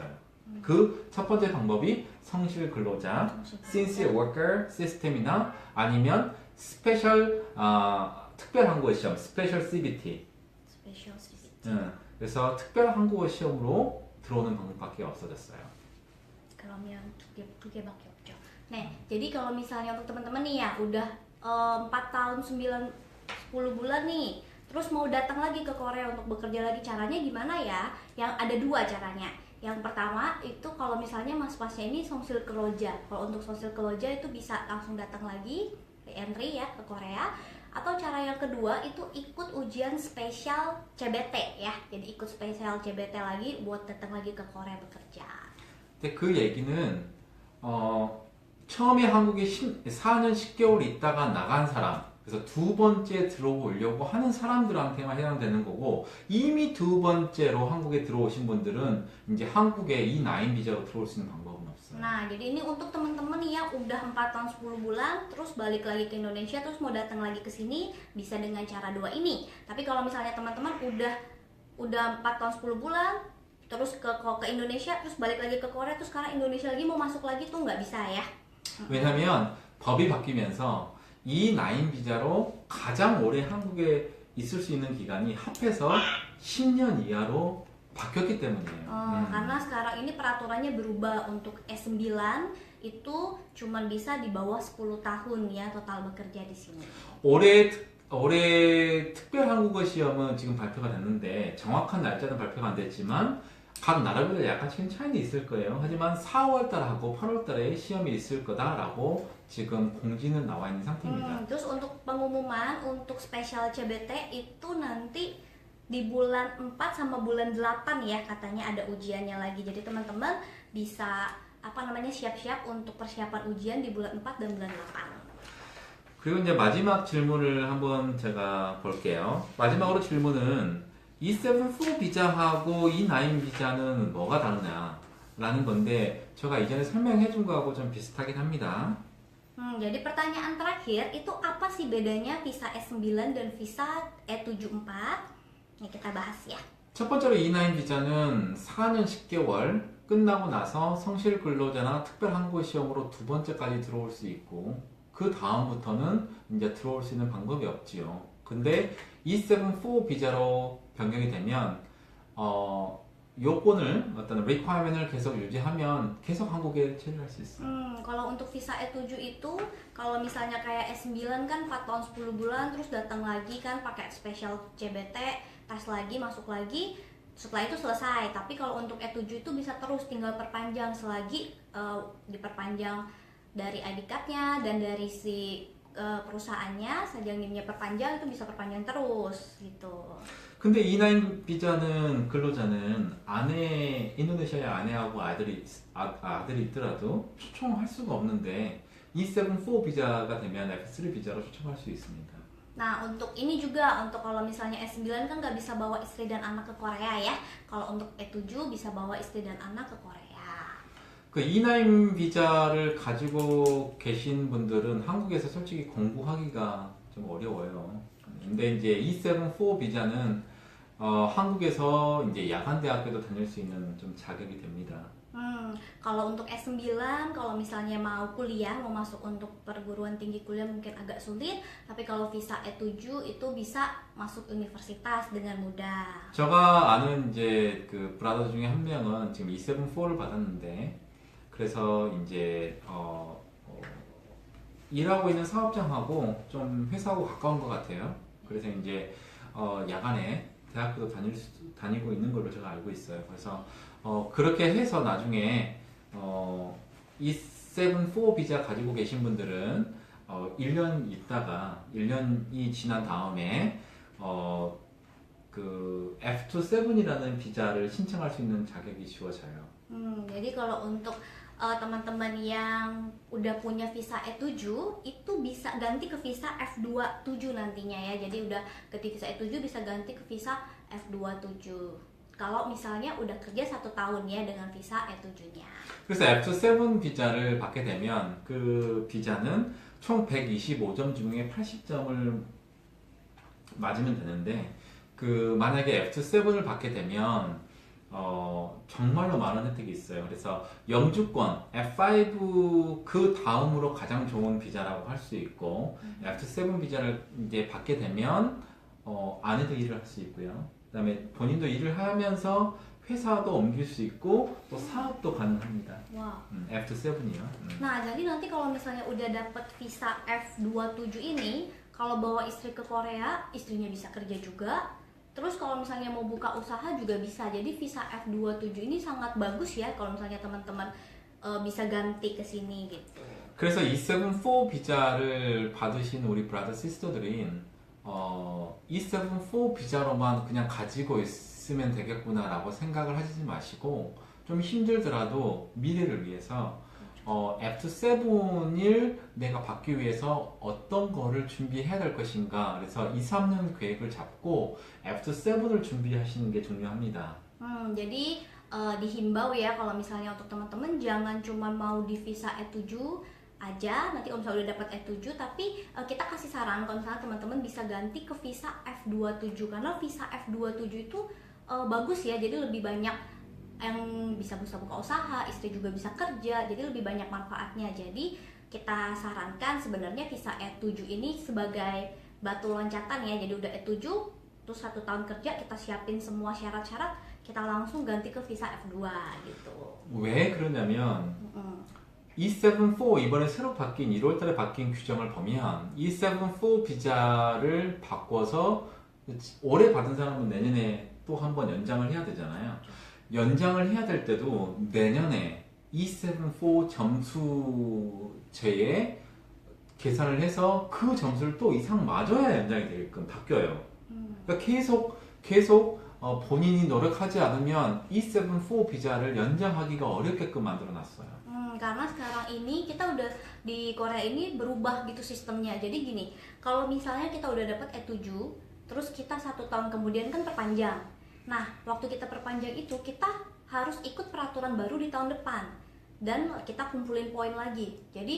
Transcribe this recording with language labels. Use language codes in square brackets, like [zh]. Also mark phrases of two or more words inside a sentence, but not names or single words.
[ko] 그 첫 번째 방법이 성실 근로자, [en] sincere worker [ko] 시스템이나 아니면 스페셜 특별 한국어 시험, 스페셜 CBT. 그래서 특별 한국어 시험으로 들어오는 방법밖에 없어졌어요. 그러면 두 개밖에 없죠. [id] Nah, jadi kalau misalnya untuk teman-teman nih ya udah 4 tahun 9 10 bulan nih, terus mau datang lagi ke Korea untuk bekerja lagi, caranya gimana ya? Yang ada dua caranya. Yang pertama itu kalau misalnya mas-masnya ini [ko] 성실 근로자. [id] Kalau untuk [ko] 성실 근로자 [id] itu bisa langsung datang lagi re-entry ya ke Korea. Atau cara yang kedua itu ikut ujian spesial CBT ya. Jadi ikut spesial CBT lagi buat datang lagi ke Korea bekerja. [ko] 근데 그 얘기는 처음에 한국에 4년 10개월 있다가 나간 사람, 그래서 두 번째 들어오려고 하는 사람들한테만 해당되는 거고, 이미 두 번째로 한국에 들어오신 분들은 이제 한국에 E9 비자로 들어올 수 있는 방법은 없어요. [id] Nah, jadi ini untuk teman-teman nih yang udah 4 tahun 10 bulan terus balik lagi ke Indonesia terus mau datang lagi ke sini bisa dengan cara dua ini. Tapi kalau misalnya teman-teman udah 4 tahun 10 bulan terus ke Indonesia terus balik lagi ke Korea terus sekarang Indonesia lagi mau masuk lagi tuh nggak bisa ya. [ko] 왜냐면 법이 바뀌면서 E9 비자로 가장 오래 한국에 있을 수 있는 기간이 합해서 10년 이하로 바뀌었기 때문이에요. [id] Karena sekarang ini peraturannya berubah untuk S9 itu cuman bisa di bawah 10 tahun ya total bekerja di sini. [ko] 올해 특별 한국어 시험은 지금 발표가 됐는데 정확한 날짜는 발표가 안 됐지만 각 나라별로 약간씩은 차이는 있을 거예요. 하지만 4월달하고 8월달에 시험이 있을 거다라고 지금 공지는 나와 있는 상태입니다. [id] Terus untuk pengumuman untuk spesial CBT itu nanti di bulan 4 sama bulan 8 ya katanya ada ujiannya lagi. Jadi teman-teman bisa siap-siap untuk persiapan ujian di bulan 4 dan bulan 8. [ko] 그리고 이제 마지막 질문을 한번 제가 볼게요. 마지막으로 질문은 E74 비자하고 E9 비자는 뭐가 다르냐 라는 건데 제가 이전에 설명해 준 거하고 좀 비슷하긴 합니다. [id] Jadi pertanyaan terakhir itu apa sih bedanya visa S9 dan visa E74? Ini kita bahas ya. [ko] 첫 번째로 E9 비자는 4년 10개월 끝나고 나서 성실 근로자나 특별 한국어 시험으로 두 번째까지 들어올 수 있고 그 다음부터는 이제 들어올 수 있는 방법이 없지요. 근데 E74 비자로 변경이 되면 요건을 어떤 requirement을 계속 유지하면 계속 한국에 체류할 수 있어요. [id] Kalau untuk visa E7 itu, kalau misalnya kayak S9 kan 4 tahun 10 bulan, terus datang lagi kan pakai special CBT, tes lagi, masuk lagi, setelah itu selesai. Tapi kalau untuk E7 itu bisa terus, tinggal perpanjang selagi diperpanjang dari [en] ID card- [id] nya dan dari si perusahaannya, 사장님nya perpanjang, itu bisa perpanjang terus gitu. [ko] 근데 E9 비자는 근로자는 인도네시아에 아내하고 아들이 있더라도 초청할 수가 없는데 E74 비자가 되면 F3 비자로 초청할 수 있습니다. [id] Nah, untuk ini juga, untuk kalau misalnya S9 kan nggak bisa bawa istri dan anak ke Korea ya. Kalau untuk E7 bisa bawa istri dan anak ke Korea. [ko] 그 E9 비자를 가지고 계신 분들은 한국에서 솔직히 공부하기가 좀 어려워요. 근데 이제 E74 비자는 한국에서 이제 야간 대학교도 다닐 수 있는 좀 자격이 됩니다. [id] Kalau untuk S9, kalau misalnya mau kuliah, mau masuk untuk perguruan tinggi kuliah mungkin agak sulit, tapi kalau visa E7 itu bisa masuk universitas dengan mudah. [ko] 제가 아는 이제 그 브라더 중에 한 명은 지금 E74를 받았는데 그래서 이제 일하고 있는 사업장하고 좀 회사하고 가까운 것 같아요. 그래서 이제 야간에 대학교도 다니고 있는 걸로 제가 알고 있어요. 그래서 그렇게 해서 나중에 E74 비자 가지고 계신 분들은 1년 있다가 1년이 지난 다음에 그 F27이라는 비자를 신청할 수 있는 자격이 주어져요. [id] Jadi kalau untuk teman-teman yang udah punya visa E7 itu bisa ganti ke visa F27 nantinya ya. Jadi udah ke visa E7 bisa ganti ke visa F27. Kalau misalnya udah kerja 1 tahun ya dengan visa E7-nya. [ko] 그래서 F7 비자를 받게 되면 그 비자는 총 125점 중에 80점을 맞으면 되는데 그 만약에 F7을 받게 되면 정말로 많은 혜택이 있어요. 그래서 영주권 F5 그 다음으로 가장 좋은 비자라고 할 수 있고 F7 비자를 이제 받게 되면 아내도 일을 할 수 있고요. 그다음에 본인도 일을 하면서 회사도 옮길 수 있고 또 사업도 가능합니다. Wow. F7이요. [id] Nah, jadi nanti kalau misalnya udah dapet visa F27 ini, kalau bawa istri ke Korea, istrinya bisa kerja juga. Terus kalau misalnya mau buka usaha juga bisa. Jadi visa F27 ini sangat bagus ya kalau misalnya teman-teman bisa ganti ke sini gitu. [ko] 그래서 E74 비자를 받으신 우리 브라더 시스터들인 E74 비자로만 그냥 가지고 있으면 되겠구나라고 생각을 하지 마시고 좀 힘들더라도 미래를 위해서 F7을 내가 받기 위해서 어떤 거를 준비해야 될 것인가 그래서 2, 3년 계획을 잡고 F7을 준비하시는 게 중요합니다. [id] Jadi dihimbau ya kalau misalnya untuk teman-teman jangan cuma mau di visa E7 aja, nanti kalau misalnya udah dapat E7 tapi kita kasih saran kalau misalnya teman-teman bisa ganti ke visa F27 karena visa F27 itu bagus ya, jadi lebih banyak yang bisa buka usaha, istri juga bisa kerja, jadi lebih banyak manfaatnya. Jadi kita sarankan sebenarnya visa E7 ini sebagai batu loncatan ya, jadi udah E7 terus 1 tahun kerja kita siapin semua syarat-syarat, kita langsung ganti ke visa F2 gitu. [ko] 왜 그러냐면 E74 이번에 새로 바뀐 1월달에 바뀐 규정을 보면 E74 비자를 바꿔서 올해 받은 사람은 내년에 또 한 번 연장을 해야 되잖아요. 연장을 해야 될 때도 내년에 E74 점수제에 계산을 해서 그 점수를 또 이상 맞아야 연장이 되게끔 바뀌어요. 그러니까 계속 본인이 노력하지 않으면 E74 비자를 연장하기가 어렵게끔 만들어 놨어요. [id] Karena sekarang ini kita udah di Korea ini berubah gitu sistemnya. Jadi gini, kalau misalnya kita udah dapat E7, terus kita 1 tahun kemudian kan perpanjang. Nah, waktu kita perpanjang itu kita harus ikut peraturan baru di tahun depan dan kita kumpulin poin lagi.